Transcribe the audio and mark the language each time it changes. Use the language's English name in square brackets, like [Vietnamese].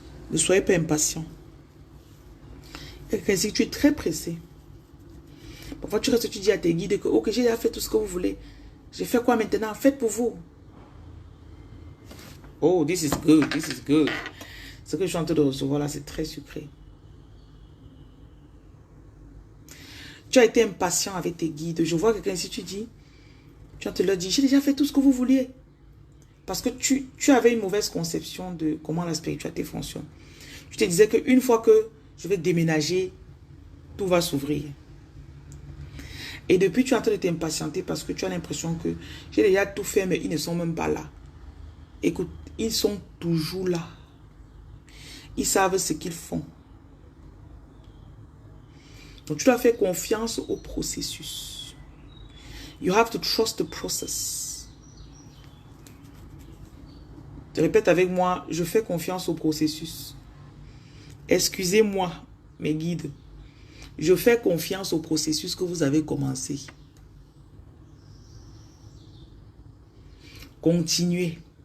[French] Ne soyez pas impatient. Et si tu es très pressé, parfois tu restes, tu dis à tes guides que ok, j'ai déjà fait tout ce que vous voulez. J'ai fait quoi maintenant? Faites pour vous. [English] Oh, this is good, this is good. [French] Ce que je suis en train de recevoir là, c'est très sucré. Tu as été impatient avec tes guides. Je vois quelqu'un ici, tu dis, tu te leur dis, j'ai déjà fait tout ce que vous vouliez. Parce que tu avais une mauvaise conception de comment la spiritualité fonctionne. Tu te disais qu'une fois que je vais déménager, tout va s'ouvrir. Et depuis, tu es en train de t'impatienter parce que tu as l'impression que j'ai déjà tout fait, mais ils ne sont même pas là. Écoute, ils sont toujours là. Ils savent ce qu'ils font. Donc, tu dois faire confiance au processus. [English] You have to trust the process. [French] Je répète avec moi, je fais confiance au processus. Excusez-moi, mes guides. Je fais confiance au processus que vous avez commencé. Continuez.